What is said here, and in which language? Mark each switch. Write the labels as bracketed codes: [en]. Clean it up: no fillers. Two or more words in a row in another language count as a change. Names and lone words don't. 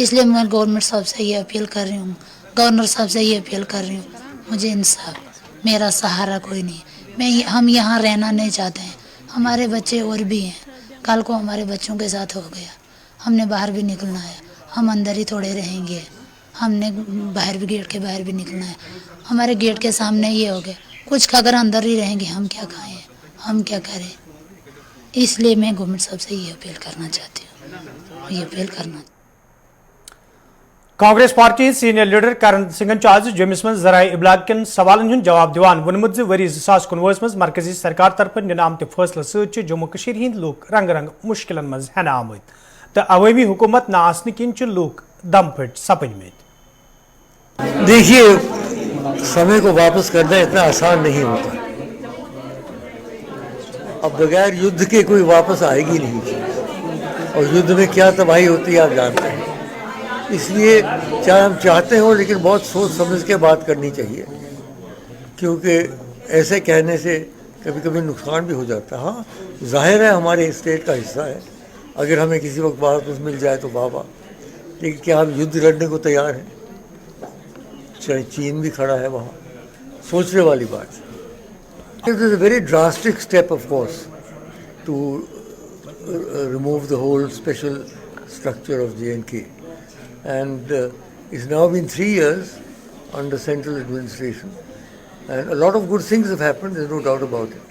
[hi] इसलिए मैं गवर्नमेंट साहब से ये अपील कर रही हूँ, गवर्नर साहब से ये अपील कर रही हूँ, मुझे इंसाफ, मेरा सहारा कोई नहीं, हम यहाँ रहना नहीं चाहते हैं, हमारे बच्चे और भी हैं, कल को हमारे बच्चों के साथ हो गया, हमने बाहर भी निकलना है, हम अंदर ही थोड़े रहेंगे, हमने बाहर भी गेट के बाहर भी निकलना है, हमारे गेट के सामने ये हो गया, कुछ अगर अंदर ही रहेंगे हम क्या खाएं, हम क्या करें। इसलिए मैं गवर्नमेंट साहब से ये अपील करना चाहती हूँ, ये अपील करना। [ks] कांग्रेस [en] party senior leader [ks] करण सिंह आज जम्मूस मं ज़राए इब्लाग कन सवालन हुंद जवाब दिवान वोनमुत ज वरी 2019 मं मरकजी सरकार तरफ निन आमत फैसले सत जम्मू कशीर हिंद लूक रंग रंग मुश्किलन मं हेन आमत तो अवामी हुकूमत न आसने किन लूक दम फट सपजमत। [hi] देखिए, समय को वापस करना इतना आसान नहीं होता। अब बगैर युद्ध के कोई वापस आएगी नहीं, और युद्ध में क्या तबाही होती है आप जानते हैं। इसलिए चाहे हम चाहते हो, लेकिन बहुत सोच समझ के बात करनी चाहिए, क्योंकि ऐसे कहने से कभी कभी नुकसान भी हो जाता है। हाँ, जाहिर है हमारे स्टेट का हिस्सा है, अगर हमें किसी वक्त वापस मिल जाए तो वाह वाह, लेकिन क्या हम युद्ध लड़ने को तैयार हैं? चाहे चीन भी खड़ा है वहाँ, सोचने वाली बात है। [en] It is a very drastic step, of course, to remove the whole special structure of J&K. And it's now been 3 years under central administration, and a lot of good things have happened, there's no doubt about it.